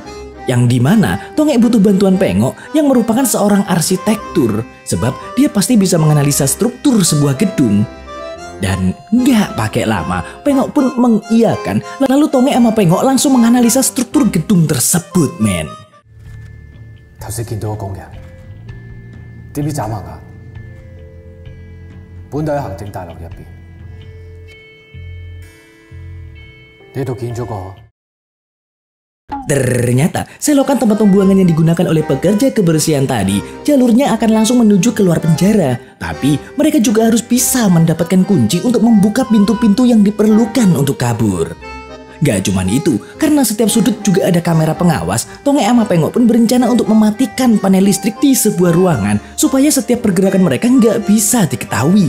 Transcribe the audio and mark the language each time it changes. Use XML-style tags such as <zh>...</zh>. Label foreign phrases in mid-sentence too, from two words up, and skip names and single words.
<id>Yang dimana Tongek butuh bantuan Pengok yang merupakan seorang arsitektur, sebab dia pasti bisa menganalisa struktur sebuah gedung. Dan nggak pakai lama, Pengok pun mengiyakan, lalu Tongek sama Pengok langsung menganalisa struktur gedung tersebut men.</id> <yue>頭先見到個工人，點知眨下眼，本地喺行政大樓入邊，呢度見咗個。</yue> <id>Ternyata selokan tempat pembuangan yang digunakan oleh pekerja kebersihan tadi jalurnya akan langsung menuju keluar penjara. Tapi mereka juga harus bisa mendapatkan kunci untuk membuka pintu-pintu yang diperlukan untuk kabur. Gak cuman itu, karena setiap sudut juga ada kamera pengawas, Tongek sama Pengok pun berencana untuk mematikan panel listrik di sebuah ruangan supaya setiap pergerakan mereka nggak bisa diketahui.</id>